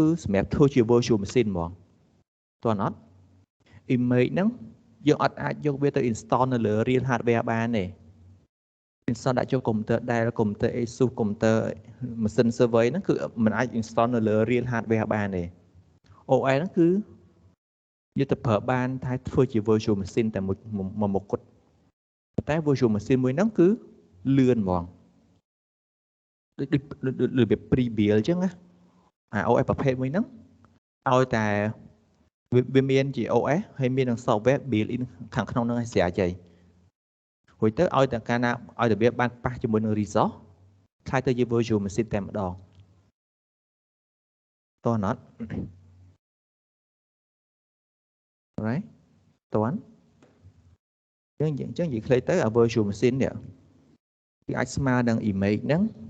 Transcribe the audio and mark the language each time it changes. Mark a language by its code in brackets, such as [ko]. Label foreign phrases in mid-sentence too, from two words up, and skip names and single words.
[km] សម្រាប់ធ្វើជា [en] virtual machine [km] ហ្មងតើអត់ image ហ្នឹងយើងអត់អាចយកវាទៅ install នៅលើ [en] real hardware [km] បានទេ install ដាក់ចូលកុំព្យូទ័រដែលកុំព្យូទ័រ ASUS កុំព្យូទ័រ [en] machine server [km] ហ្នឹងគឺមិនអាច install នៅលើ [en] real hardware [km] បានទេ OS ហ្នឹងគឺយកទៅប្រើបានតែធ្វើជា [en] virtual machine [km] តែមួយមុខគត់តែ [en] virtual machine [km] មួយហ្នឹងគឺលឿនហ្មង ដូច pre-build អញ្ចឹងណាOS ប្រភេទមួយហ្នឹងឲ្យតែវាមានជា OS ហើយមាននឹង [en] software built in [km] ខាងក្នុងហ្នឹងឲ្យស្រាប់ហើយរួចទៅឲ្យតែកាលណាឲ្យតែវាបានប៉ះជាមួយនឹង resource ខ្លាយទៅជា [en] virtual machine [km] តែម្ដង តើអត់ right តើអញ្ចឹងនិយាយខ្លីទៅ [en] virtual machine [km] នេះវាអាចស្មើនឹង image ហ្នឹង